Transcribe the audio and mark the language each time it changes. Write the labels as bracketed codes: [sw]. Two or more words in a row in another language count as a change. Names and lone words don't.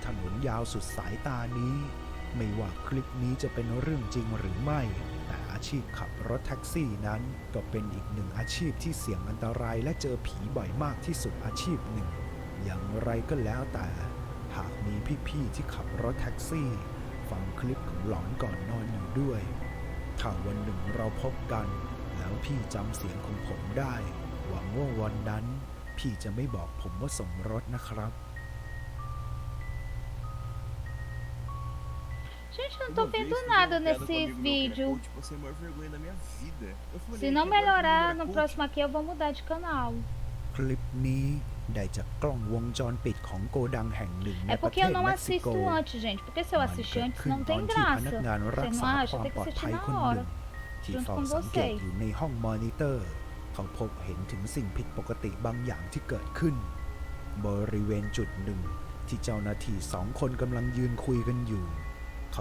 [th] ถนนยาวสุดสายตานี้ไม่ว่าคลิปนี้จะเป็นเรื่องจริงหรือไม่แต่อาชีพขับรถแท็กซี่นั้นก็เป็นอีกหนึ่งอาชีพที่เสี่ยงอันตรายและเจอผีบ่อยมากที่สุดอาชีพหนึ่งอย่างไรก็แล้วแต่หากมีพี่ๆที่ขับรถแท็กซี่ฟังคลิปของหลอนก่อนนอนอยู่ด้วยถ้าวันหนึ่งเราพบกันแล้วพี่จำเสียงของผมได้หวังว่าวันนั้นพี่จะไม่บอกผมว่าส่งรถนะครับ [pt] Gente, eu não tô vendo nada nesse vídeo. Se não melhorar no próximo aqui, eu vou mudar de canal. [th] คลิปนี้ได้จากกล้องวงจรปิดของโกดังแห่งหนึ่งใน [pt] É [th] ประเท [pt] porque eu [th] ศ [pt] não [th] เม็กซิโก [pt] assisto antes, gente. Porque se eu [th] มัน [pt] assistir [th] เกิด [pt] antes [th] ขึ้น [pt] não [th] ตอน [pt] tem [th] ที่พนัก [pt] graça. [th] งานรัก [pt] Você [th] ษา [pt] não [th] ค [pt] acha? [th] วาม [pt] Tem [th] ปล [pt] que [th] อดภั [pt] assistir [th] ย [pt] na [th] คนหนึ่ [pt] hora. [th] งที่ [pt] Junto [th] เฝ้า [pt] com [th] สังเกต [pt] vocês. [th] อยู่ในห้องมอนิเตอร์เขาพบเห็นถึงสิ่งผิดปกติบางอย่างที่เกิดขึ้นบริเวณจุดหนึ่งที่เจ้าหน้าที่2 คนกำลังยืนคุยกันอยู่เขา